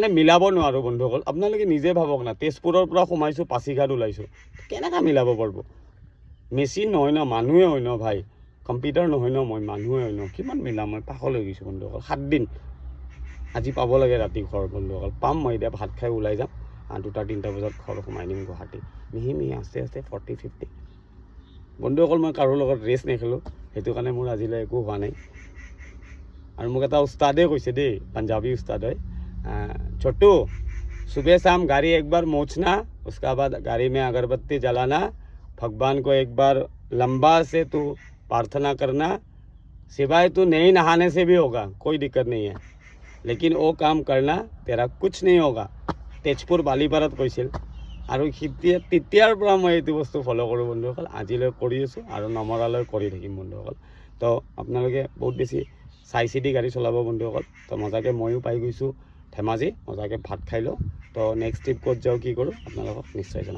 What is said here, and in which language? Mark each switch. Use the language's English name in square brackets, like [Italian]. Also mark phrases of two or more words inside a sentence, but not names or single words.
[Assamese] মিলাব নোৱাৰোঁ বন্ধুসকল আপোনালোকে নিজে ভাবক না তেজপুৰৰ পৰা সোমাইছোঁ পাছিঘাট ওলাইছোঁ কেনেকৈ মিলাব পাৰিব মেচিন নহয় ন মানুহে হয় ন ভাই কম্পিউটাৰ নহয় ন মই মানুহে হয় ন কিমান মিলাম মই পাগল হৈ গৈছোঁ বন্ধুসকল 7 দিন আজি পাব লাগে ৰাতি ঘৰ বন্ধুসকল পাম মই এতিয়া ভাত খাই ওলাই যাম 2-3টা বজাত ঘৰ সোমাই দিম গুৱাহাটী মিহি আস্তে 40-50 বন্ধুসকল মই কাৰো লগত ৰেচ নেখেলোঁ সেইটো কাৰণে মোৰ আজিলৈ একো হোৱা নাই আৰু মোক এটা উস্তাদে কৈছে দেই পাঞ্জাবী উস্তাদ হয় [Hindi] छोटू सुबह शाम गाड़ी एक बार मोचना उसका बाद गाड़ी में अगरबत्ती जलाना भगवान को एक बार लंबा से तू प्रार्थना करना सिवाय तू नहीं नहाने से भी होगा, कोई दिक्कत नहीं है, लेकिन वो काम करना तेरा कुछ नहीं होगा। [Assamese] तेजपुर बालीपारात কৈছিল আৰু তেতিয়াৰ পৰা মই এইটো বস্তু ফ'ল' কৰোঁ বন্ধুসকল, আজিলৈ কৰি আছোঁ আৰু নমৰালৈ কৰি থাকিম বন্ধুসকল। তো আপোনালোকে বহুত বেছি চাই চিতি গাড়ী চলাব বন্ধুসকল। তো মজাকৈ ময়ো পাই গৈছোঁ ধেমাজি, মজাকৈ ভাত খাই লওঁ। তো [English] next trip [Assamese] ক'ত যাওঁ কি কৰোঁ আপোনালোকক নিশ্চয় জনাম।